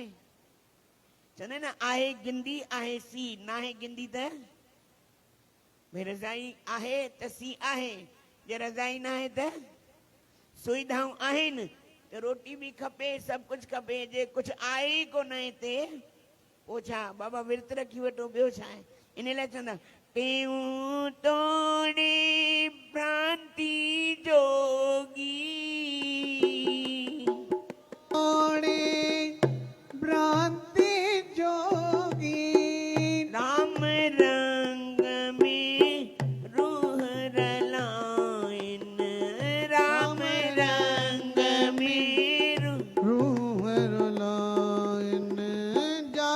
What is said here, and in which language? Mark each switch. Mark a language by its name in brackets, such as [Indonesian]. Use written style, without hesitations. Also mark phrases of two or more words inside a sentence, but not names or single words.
[Sindhi] चवंदा न, आहे गिंदी आहे सी, न आहे गिंदी त भई रज़ाई आहे त सी आहे, जे रज़ाई न आहे त सुविधाऊं आहिनि त रोटी बि खपे, सभु कुझु खपे। जे कुझु आहे ई कोन हिते, पोइ छा बाबा विर्त रखी वठो, ॿियो छा आहे? इन लाइ चवंदा, टेऊं तोड़े भ्रांति जोगी। तोड़े भ्रांति जोगी। राम रंग में रूह रलाइन। राम रंग में रूह रलाइन। जागन